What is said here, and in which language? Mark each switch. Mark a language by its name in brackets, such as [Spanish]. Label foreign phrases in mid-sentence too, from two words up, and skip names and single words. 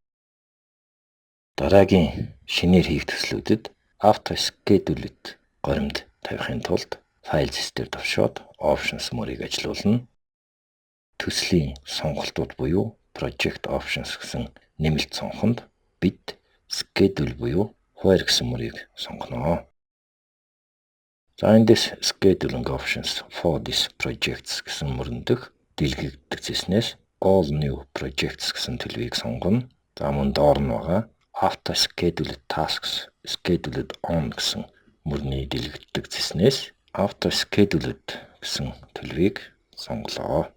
[Mongolian] Дараагийн шинээр хийх төслүүдэд Auto Scheduled горимд тавихын тулд Files дээр тавшаад Options мөрийг ажилуулна. Төслийн сонголтууд буюу Project Options гэсэн нэмэлт сонгоход бид Schedule буюу Where гэсэн мөрийг сонгоно. За эндээс Scheduling Options for this projects гэсэн мөрөн дэх дэлгэгдэгчснээс All New Projects гэсэн төлөвийг сонгоно. За мөн доор нь байгаа Auto Scheduled Tasks Scheduled On гэсэн мөрний дэлгэгдэгчснээс Auto Scheduled гэсэн төлөвийг сонголоо.